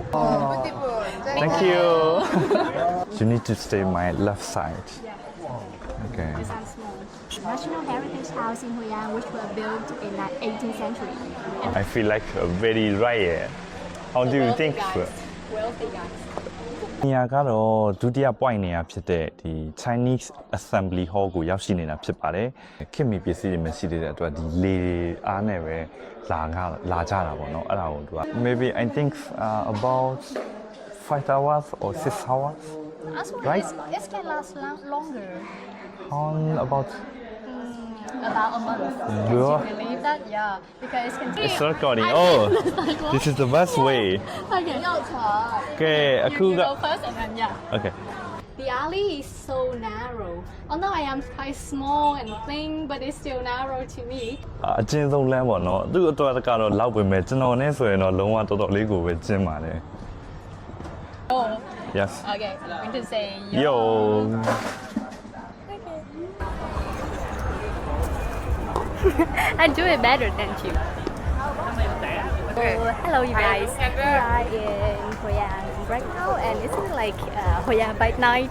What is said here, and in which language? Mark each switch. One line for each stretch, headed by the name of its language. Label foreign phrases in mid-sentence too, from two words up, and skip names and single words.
English: Thank you. You need to stay my left side. Okay. This is small. National Heritage House in Hoian, which were built in the 18th century. I feel like a very riot. How do you think? Wealthy guys.
Burmese: နေရာကတော့ဒုတိယ point နေရာဖြစ်တဲ့ဒီ Chinese Assembly Hall ကိုရောက်ရှိနေတာဖြစ်ပါတယ်။ခင်မီပစ္စည်းတွေမရှိသေးတဲ့အတွက်ဒီလေအားနဲ့ပဲလာကြတာပေါ့နော်။အဲ့ဒါကိုသူက
English: maybe I think about 5 hours or 6 hours. Right? It can last longer. How about About a month. Yeah. Can you believe that? Yeah. Because it can it's recording. Oh, this is the best way. Okay. Okay, You go first and then yeah. Okay. The alley is so narrow. Although I am quite small and thin, but it's still narrow to me.
Burmese: အကျဉ်းဆုံးလမ်းပေါ့နော်။သူ့အတွက်ကတော့လောက်ပဲမဲ့ကျွန်တော်နဲ့ဆိုရင်တော့လုံးဝတော်တော်လေးကိုပဲကျဉ်ပါတယ်
English: Oh. Yes. Okay. I'm going to say Yo. I do it better than you. Oh, hello you guys. We are in Hoian right now and it's like Hoian by night.